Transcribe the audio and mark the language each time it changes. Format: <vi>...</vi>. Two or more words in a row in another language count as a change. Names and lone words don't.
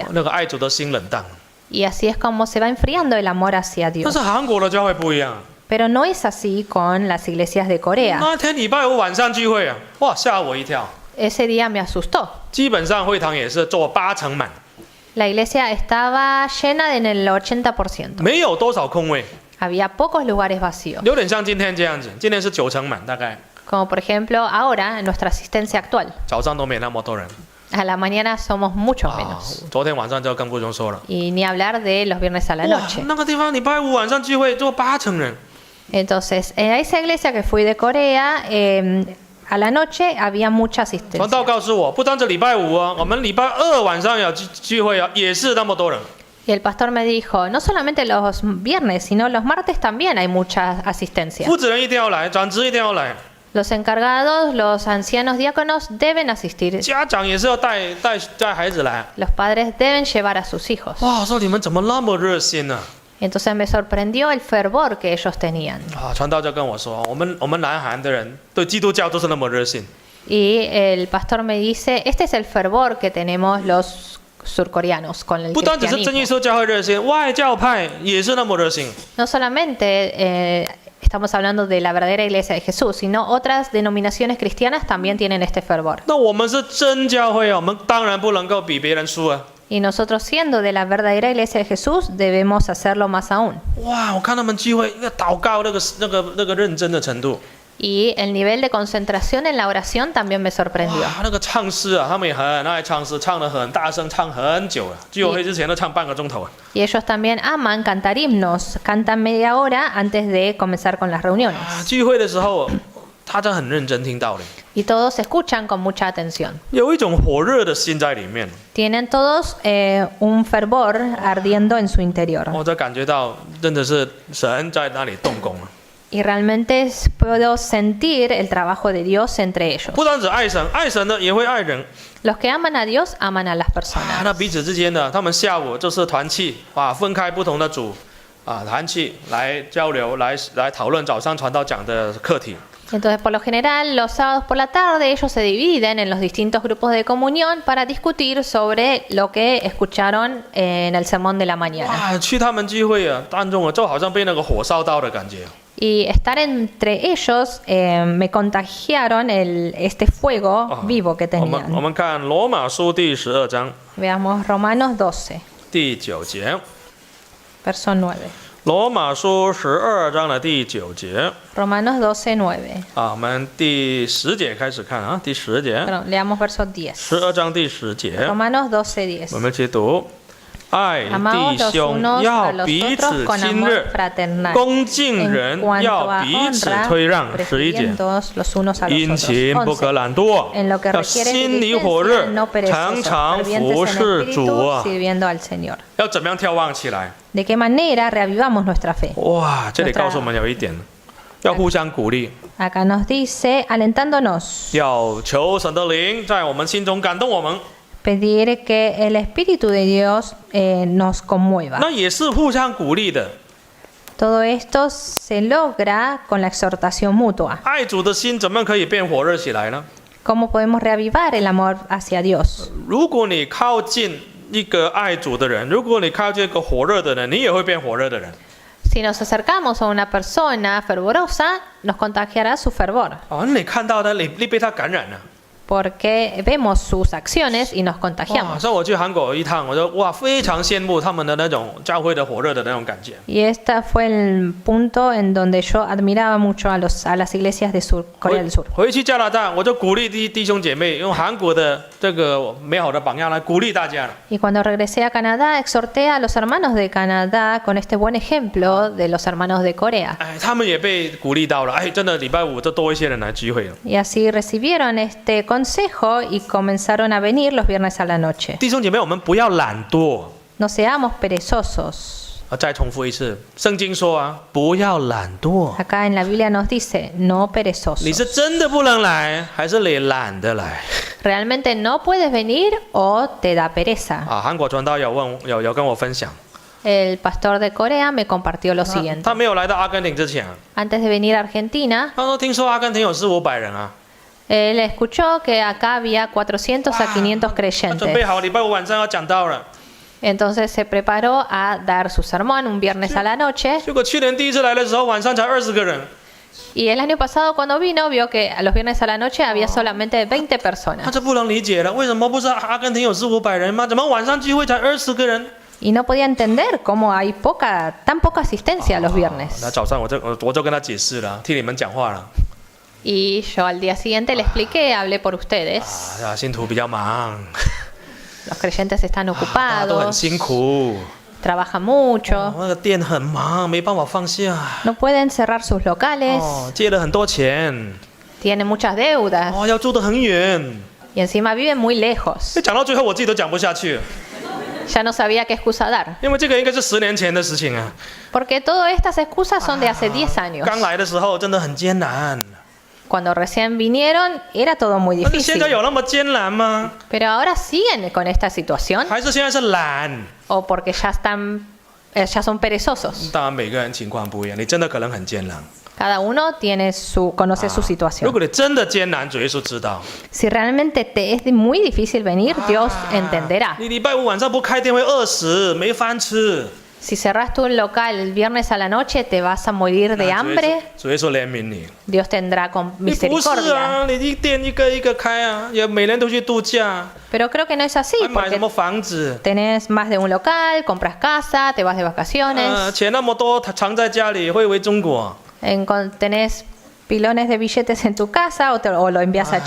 <zh>那个爱主的心冷淡。</zh> <es>Y así es como se va enfriando el amor hacia</es> <zh>但</zh> <es>Dios.</es> <zh>是韩国的教会不一样。</zh> <es>Pero no es así con las iglesias de Corea.</es> <zh>那天礼拜5晚上聚会哇，吓我一跳。</zh> <es>Ese día me asustó.</es> <zh>基本上会堂也是坐80%满，</zh> <es>La iglesia estaba llena en el 80%.</es> <zh>没有多少空位，</zh> <es>Había pocos lugares vacíos.</es> <zh>有点像今天这样子。今天是90%满，大概</zh> <es>Como por ejemplo ahora en nuestra asistencia actual.</es> <zh>早上都没那么多人。</zh> <es>A la mañana somos mucho menos.</es> <zh>昨天晚上就更不用说了。</zh> <es>Y ni hablar de los viernes a la 哇 noche.</es> <zh>那个地方礼拜5晚上聚会坐80%人。</zh> <es>Entonces, en esa iglesia que fui de Corea, a la noche había mucha</es> <zh>传</zh> <es>asistencia.</es> <zh>道告诉我，不单是礼拜5我们礼拜2晚上有聚会也是那么多人。</zh> <es>Y el pastor me dijo, no solamente los viernes, sino los martes también hay mucha asistencia.</es> <zh>负责人一定要来，长子一定要来，</zh> <es>Los encargados, los ancianos diáconos deben asistir.</es> <zh>家长也是要带孩子来。</zh> <es>Los padres deben llevar a sus hijos.</es> <zh>哇，说你们怎么那么热心呢？</zh> <es>Entonces me sorprendió el fervor que ellos tenían.</es> <zh>传道就跟我说，我们南韩的人对基督教都是那么热心。</zh> <es>Y el pastor me dice, este es el fervor que tenemos los surcoreanos con el</es> <zh>不单只是真耶</zh> <es>cristianismo.</es> <zh>稣教会热心，外教派也是那么热心。</zh> <es>No solamente estamos hablando de la verdadera iglesia de Jesús, sino otras denominaciones cristianas también tienen este fervor.</es> <zh>那我们是真教会我们当然不能够比别人输啊。</zh> <es>Y nosotros siendo de la verdadera iglesia de Jesús debemos hacerlo más aún.</es> <zh>哇，我看他们聚会那祷告那个认真的程度，</zh> <es>Y el nivel de concentración en la oración también me sorprendió.</es> <zh>哇，那个唱诗啊，他们也很爱唱诗，唱得很大声，唱很久了，聚会之前都唱半个钟头啊。</zh> <es>Y ellos también aman cantar himnos, cantan media hora antes de comenzar con las reuniones.</es> <zh>啊，聚会的时候，他就很认真听道理，</zh> <es>Y todos escuchan con mucha atención.</es> <zh>有一种火热的心在里面。</zh> <es>Tienen todos un fervor ardiendo en su interior.</es> <zh>我就感觉到真的是神在那里动工了。</zh> <es>Y realmente puedo sentir el trabajo de Dios entre ellos.</es> <zh>不单只爱神，爱神呢也会爱人。</zh> <es>Los que aman a Dios aman a las 啊， personas.</es> <zh>那彼此之间呢，他们下午就是团契，啊，分开不同的组，啊，团契来交流，来讨论早上传道讲的课题。</zh> <es>Entonces, por lo general, los sábados por la tarde ellos se dividen en los distintos grupos de comunión para discutir sobre lo que escucharon en el sermón de la mañana.</es> <zh>哇，去他们聚会啊，当中啊，就好像被那个火烧到的感觉。</zh> <es>Y estar entre ellos me contagiaron este fuego vivo que</es> <zh>我</zh> <es>tenían.</es> <zh>们看罗马书第12章</zh> <es>Veamos Romanos 12,</es> <zh>第9节，</zh> <es>verso 9.</es> <zh>罗马书12章的第9节</zh> <es>Romanos 12, 9.</es> <zh>啊，我们第10节开始看啊，第10节，</zh> <es>Perdón, leamos verso 10.</es> <zh>12 章第10节，</zh> <es>Romanos 12,</es> <zh>我</zh> <es>10.</es> <zh>们一起读。 爱</zh> <es>Amaos</es> <zh>弟</zh> <es>los</es> <zh>兄</zh> <es>unos</es> <zh>要</zh> <es>a los</es> <zh>彼</zh> <es>otros</es> <zh>此</zh> <es>con</es> <zh>亲</zh> <es>amor</es> <zh>热，</zh> <es>fraternal.</es> <zh>恭敬</zh> <es>En</es> <zh>人</zh> <es>cuanto</es> <zh>要</zh> <es>a</es> <zh>彼此</zh> <es>honra,</es> <zh>推让。11节，</zh> <es>prefiriéndoos los unos a los</es> <zh>殷</zh> <es>otros.</es> <zh>勤不可</zh> <es>11.</es> <zh>懒惰，</zh> <es>En lo que</es> <zh>要</zh> <es>requiere</es> <zh>心里火热</zh> <es>diligencia, no，</es> <zh>常</zh> <es>perezosos,</es> <zh>常服</zh> <es>fervientes en</es> <zh>侍主</zh> <es>espíritu, 啊！ sirviendo al Señor.</es> <zh>要怎么样眺望起来？</zh> <es>¿De qué manera reavivamos nuestra fe?</es> <zh>哇，这里告诉我们有一点，要互相鼓励，</zh> <es>Acá nos dice, alentándonos,</es> <zh>要求神的灵在我们心中感动我们，</zh> <es>pedir que el Espíritu de Dios nos conmueva.</es> <zh>那也是互相鼓励的。</zh> <es>Todo esto se logra con la exhortación mutua.</es> <zh>爱主的心怎么样可以变火热起来呢？</zh> <es>¿Cómo podemos reavivar el amor hacia Dios?</es> <zh>如果你靠近一个爱主的人，如果你靠近一个火热的人，你也会变火热的人。</zh> <es>Si nos acercamos a una persona fervorosa, nos contagiará su fervor,</es> <zh>哦，你看到他，你被他感染了。</zh> <es>porque vemos sus acciones y nos 哇， contagiamos.</es> <zh>像我去韩国一趟，我就哇非常羡慕他们的那种教会的火热的那种感觉。</zh> <es>Y este fue el punto en donde yo admiraba mucho a las iglesias de Corea del Sur.</es> <zh>回去加拿大，我就鼓励弟兄姐妹用韩国的这个美好的榜样来鼓励大家了。</zh> <es>Y cuando regresé a Canadá, exhorté a los hermanos de Canadá con este buen ejemplo de los hermanos de Corea.</es> <zh>哎，他们也被鼓励到了，哎，真的礼拜五就多一些人来聚会了。</zh> <es>Y así recibieron este consejo y comenzaron a venir los viernes a la noche.</es> <zh>弟兄姐妹，我们不要懒惰。</zh> <es>No seamos perezosos.</es> <zh>再重复一次，圣经说啊，不要懒惰。</zh> <es>Acá en la Biblia nos dice, no</es> <zh>你</zh> <es>perezosos.</es> <zh>是真的不能来，还是你懒得来？</zh> <es>Realmente no puedes venir o te da pereza.</es> <zh>啊，韩国传道有跟我分享，</zh> <es>El pastor de Corea me compartió lo</es> <zh>他</zh> <es>siguiente.</es> <zh>没有来到阿根廷之前，</zh> <es>Antes de venir a Argentina,</es> <zh>他说听说阿根廷有400-500人啊，</zh> <es>él escuchó que acá había 400 a 500</es> <zh>他准备</zh> <es>creyentes.</es> <zh>好礼拜五晚上要讲道了。</zh> <es>Entonces se preparó a dar su sermón un viernes a la noche.</es> <zh>结果去年第一次来的时候，晚上才20个人，</zh> <es>Y el año pasado cuando vino vio que a los viernes a la noche había solamente 20</es> <zh>他</zh> <es>personas.</es> <zh>就不能理解了，为什么不是阿根廷有400-500人吗？怎么晚上聚会才20个人？</zh> <es>Y no podía entender cómo hay tan poca asistencia los</es> <zh>那</zh> <es>viernes.</es> <zh>早上我就跟他解释了，替你们讲话了。</zh> <es>Y yo al día siguiente le expliqué, hablé por ustedes.</es> <zh>啊，信徒比较忙，</zh> <es>Los creyentes están</es> <zh>大家都很</zh> <es>ocupados,</es> <zh>辛苦，</zh> <es>trabajan mucho,</es> <zh>那个店很忙，没办法放下。</zh> <es>no pueden cerrar sus locales,</es> <zh>哦，借了很多钱，</zh> <es>tienen muchas deudas</es> <zh>哦，要住得很远。</zh> <es>y encima viven muy lejos.</es> <zh>讲到最后，我自己都讲不下去了，</zh> <es>Ya no sabía qué excusa dar,</es> <zh>因为这个应该是10年前的事情啊。</zh> <es>porque todas estas excusas son de hace 10 años.</es> <zh>刚来的时候真的很艰难，</zh> <es>Cuando recién vinieron era todo muy</es> <zh>但是现</zh> <es>difícil,</es> <zh>在有那么艰难吗？</zh> <es>pero ahora siguen con esta situación</es> <zh>还是现在是懒？</zh> <es>o porque ya son perezosos.</es> <zh>当然每个人情况不一样，你真的可能很艰难。</zh> <es>Cada uno conoce su</es> <zh>如</zh> <es>situación.</es> <zh>果你真的艰难，主耶稣知道。</zh> <es>Si realmente te es muy difícil venir, Dios entenderá.</es> <zh>你礼拜五晚上不开店会饿死，没饭吃。</zh> <es>Si cerraste un local el viernes a la noche, ¿te vas a morir de hambre?</es> <zh>主耶稣怜悯你。</zh> <es>Dios tendrá con</es> <zh>你不是</zh> <es>misericordia.</es> <zh>啊，你一店一个一个开啊，也每年都去度假，</zh> <es>Pero creo que no es así,</es> <zh>还买什</zh> <es>porque</es> <zh>么房子？</zh> <es>tenés más de un local, compras casa, te vas de vacaciones,</es> <zh>钱那么多，藏在家里会为中国。</zh> <es>tenés pilones de billetes en tu casa o lo envías a</es>